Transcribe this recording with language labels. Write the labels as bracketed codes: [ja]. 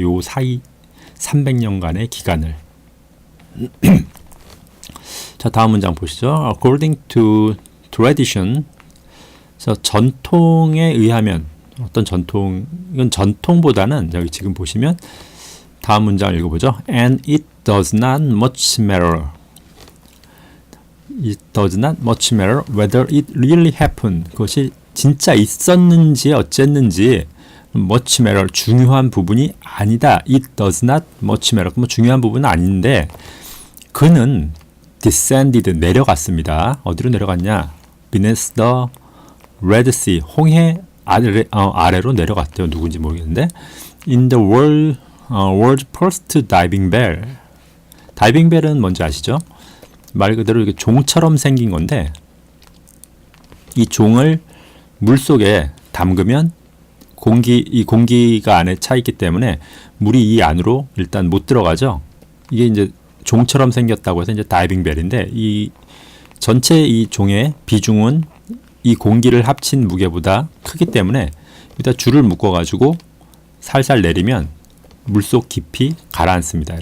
[ko] 요 사이 300년간의 기간을. 자, 다음 문장 보시죠. [en] According to tradition, [ko] 전통에 의하면 어떤 이건 전통보다는 여기 지금 보시면 다음 문장을 읽어보죠. [en] And it does not much matter. It does not much matter whether it really happened. [ko] 그것이 진짜 있었는지 어쨌는지 [en] much matter [ko] 중요한 부분이 아니다. [en] It does not much matter. [ko] 뭐 중요한 부분은 아닌데 그는 [en] descended [ko] 내려갔습니다. 어디로 내려갔냐? [en] beneath the Red Sea [ko] 홍해 아래로 내려갔대요. 누군지 모르겠는데 [en] in the world's first diving bell. [ko] 다이빙 벨은 뭔지 아시죠? 말 그대로 이렇게 종처럼 생긴 건데 이 종을 물 속에 담그면 공기가 안에 차 있기 때문에 물이 이 안으로 일단 못 들어가죠. 이게 이제 종처럼 생겼다고 해서 이제 다이빙 벨인데 이 전체 이 종의 비중은 이 공기를 합친 무게보다 크기 때문에 여기다 줄을 묶어 가지고 살살 내리면 물속 깊이 가라앉습니다.